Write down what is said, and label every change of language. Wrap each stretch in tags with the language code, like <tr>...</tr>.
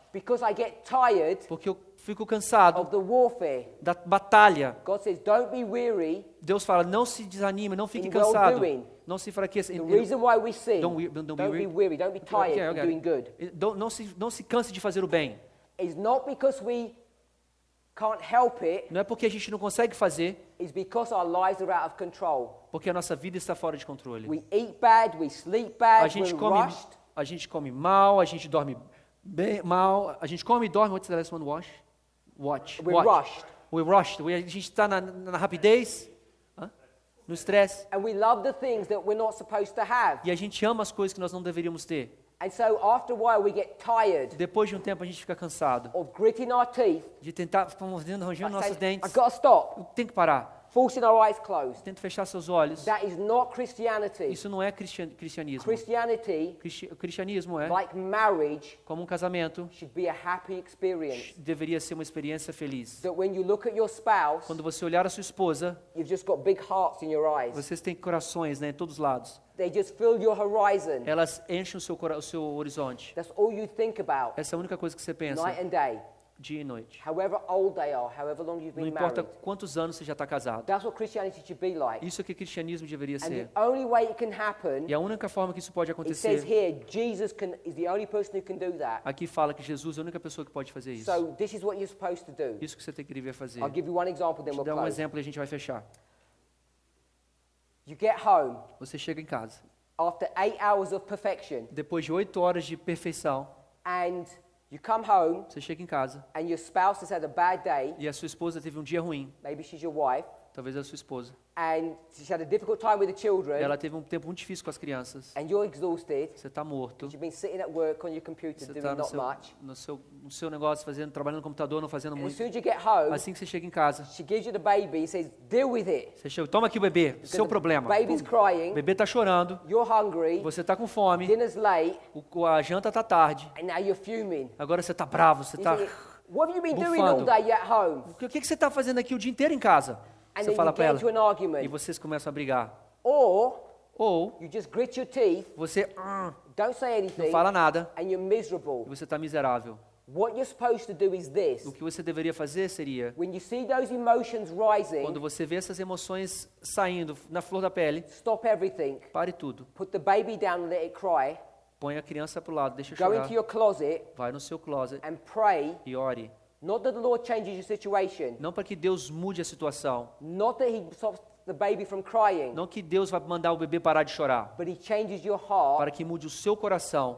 <en>Because I get tired</en> <pt>Porque eu fico cansado</pt> <en>of the warfare.</en> <pt>da batalha.</pt> <en>God says, don't be weary.</en> <pt>Deus fala, não se desanime, não fique</pt> <en>In</en> <pt>cansado.</pt> <en>well-doing.</en> <pt>Não se enfraqueça.</pt> <en>The reason why we sin, Don't be be weary, don't be tired Okay, of okay. doing good,</en> <pt>Não se canse de fazer o bem.</pt> <en>is not because we can't help it,</en> <pt>Não é porque a gente não consegue fazer,</pt> <en>it's because our lives are out of control.</en> <pt>porque a nossa vida está fora de controle.</pt> <en>We eat bad, we sleep</en> <pt>A</pt> <en>bad,</en> <pt>gente</pt> <en>we're rushed.</en> <pt>come mal, a gente dorme bem mal, a gente come e dorme.</pt> <en>What's the last one? Watch. We're rushed. We're rushed.</en> <pt>A gente está na rapidez, no estresse,</pt> <en>And we love the things that we're not supposed to have.</en> <pt>e a gente ama as coisas que nós não deveríamos ter.</pt> <en>And so after a while we get tired</en> <pt>Depois de um tempo a gente fica cansado</pt> <en>of gritting our teeth,</en> <pt>de tentar, ficar mordendo, rangendo nossos</pt> <en>saying,</en> <pt>dentes.</pt> <en>I've got to stop,</en> <pt>Tem que parar.</pt> <en>forcing our eyes closed.</en> <pt>Tenta fechar seus olhos.</pt> <en>That is not Christianity.</en> <pt>Isso não é cristianismo.</pt> <en>Christianity,</en> <pt>Cristianismo é,</pt> <en>like marriage,</en> <pt>como um casamento,</pt> <en>should be a happy experience.</en> <pt>deveria ser uma experiência feliz.</pt> <en>That when you look at your spouse,</en> <pt>Quando você olhar a sua esposa,</pt> <en>you've just got big hearts in your eyes.</en> <pt>vocês têm corações, né, em todos os lados.</pt> <en>They just fill your horizon.</en> <pt>Elas enchem o seu horizonte.</pt> <en>That's all you think about,</en> <pt>Essa é a única coisa que você pensa,</pt> <en>night and day.</en> <pt>dia e noite.</pt> <en>However old they are, however long you've</en> <pt>Não</pt> <en>been</en> <pt>importa</pt> <en>married.</en> <pt>quantos anos você já está casado.</pt> <en>That's what Christianity should be like.</en> <pt>Isso é que cristianismo deveria</pt> <en>And</en> <pt>ser.</pt> <en>the only way it can happen,</en> <pt>E a única forma que isso pode</pt> <en>it says</en> <pt>acontecer,</pt> <en>here, Jesus is the only person who can do that.</en> <pt>aqui fala que Jesus é a única pessoa que pode fazer isso.</pt> <en>So this is what you're supposed to do.</en> <pt>Isso que você tem que dever fazer.</pt> <en>I'll give you one example, then</en> <pt>Vou</pt> <en>we'll</en> <pt>te dar um</pt> <en>close.</en> <pt>exemplo e a gente vai fechar.</pt> <en>You get home</en> <pt>Você chega em casa,</pt> <en>after 8 hours of perfection,</en> <pt>depois de 8 horas de perfeição,</pt> <en>and you come home,</en> <pt>você chega em casa</pt> <en>and your spouse has had a bad day.</en> <pt>e a sua esposa teve um dia ruim,</pt> <en>Maybe she's your wife,</en> <pt>talvez a sua esposa.</pt> <en>and she's had a difficult time with the children,</en> <pt>Ela teve um tempo muito difícil com as crianças.</pt> <en>and you're exhausted.</en> <pt>Você está morto.</pt> <en>You've been sitting at work on your computer</en> <pt>Você</pt> <en>doing</en> <pt>está</pt> <en>not much.</en> <pt>no seu negócio, trabalhando no computador, não fazendo</pt> <en>And as</en> <pt>muito.</pt> <en>soon as you get home,</en> <pt>Assim que você chega em casa,</pt> <en>she gives you the baby and says, deal with it.</en> <pt>você chega, toma aqui o bebê, seu</pt> <en>the</en> <pt>problema.</pt> <en>baby's</en> <pt>O</pt> <en>crying,</en> <pt>bebê está chorando,</pt> <en>you're hungry,</en> <pt>você está com fome,</pt> <en>dinner's late,</en> <pt>a janta está tarde,</pt> <en>and now you're fuming.</en> <pt>agora você está bravo, você</pt> <en>You</en> <pt>está...</pt> <en>think, what have you been doing all</en> <pt>bufando.</pt> <en>day at home?</en> <pt>O que você está fazendo aqui o dia inteiro em casa?</pt> <en>And</en> <pt>Você</pt> <en>then</en> <pt>fala</pt> <en>you</en> <pt>para</pt> <en>get</en> <pt>ela</pt> <en>into an</en> <pt>e</pt> <en>argument.</en> <pt>vocês começam a brigar.</pt> <en>Or</en> <pt>Ou</pt> <en>you just grit your teeth,</en> <pt>você</pt> <en>don't say</en> <pt>não</pt> <en>anything,</en> <pt>fala nada</pt> <en>and you're miserable.</en> <pt>e você está miserável.</pt> <en>What you're supposed to do is this.</en> <pt>O que você deveria fazer seria,</pt> <en>When you see those emotions rising,</en> <pt>quando você vê essas emoções saindo na flor da pele,</pt> <en>stop everything.</en> <pt>pare tudo.</pt> <en>Put the baby down and let it cry.</en> <pt>Põe a criança para o lado, deixa</pt> <en>Go</en> <pt>chorar.</pt> <en>into your closet</en> <pt>Vai no seu closet</pt> <en>and pray.</en> <pt>e ore.</pt> <en>Not that the Lord changes your situation.</en> <pt>Não para que Deus mude a situação.</pt> <en>Not that He stops the baby from crying.</en> <pt>Não que Deus vai mandar o bebê parar de chorar.</pt> <en>But He changes your heart</en> <pt>Para que mude o seu coração.</pt>